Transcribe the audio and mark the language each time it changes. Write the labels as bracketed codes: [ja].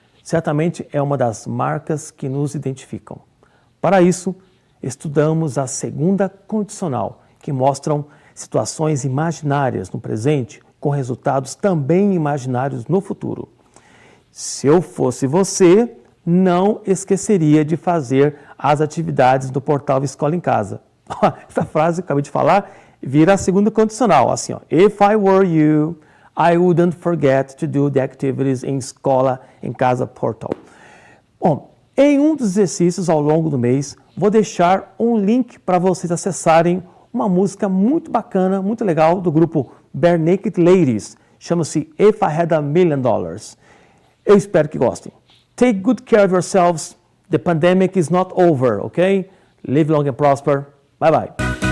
[pt] Certamente é uma das marcas que nos identificam. Para isso, estudamos a segunda condicional, que mostram situações imaginárias no presente com resultados também imaginários no futuro. Se eu fosse você, não esqueceria de fazer as atividades do portal Escola em Casa. Essa frase que eu acabei de falar vira a segunda condicional, assim, ó. [en] If I were you, I wouldn't forget to do the activities in Escola em Casa portal. [pt] Bom, em um dos exercícios ao longo do mês, vou deixar um link para vocês acessarem uma música muito bacana, muito legal, do grupo Bare Naked Ladies. Chama-se If I Had $1 Million. Eu espero que gostem. [en] Take good care of yourselves. The pandemic is not over, okay? Live long and prosper. Bye bye.